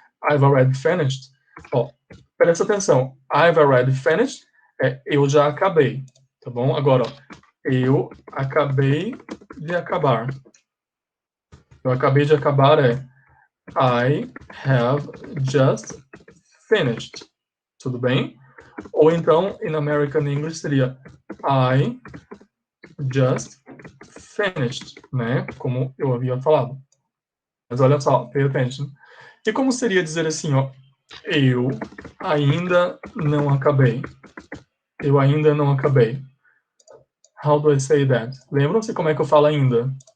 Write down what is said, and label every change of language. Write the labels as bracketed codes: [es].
[en] I've already finished. [pt] Ó, presta atenção. I've already finished é eu já acabei. Tá bom? Agora, ó, eu acabei de acabar. Eu acabei de acabar é [en] I have just finished. [pt] Tudo bem? Ou então, [en] in American English seria I just finished, né? [pt] Como eu havia falado. Mas olha só, [en] pay attention. [pt] E como seria dizer assim, ó, eu ainda não acabei. Eu ainda não acabei. [en] How do I say that? [pt] Lembram-se como é que eu falo ainda?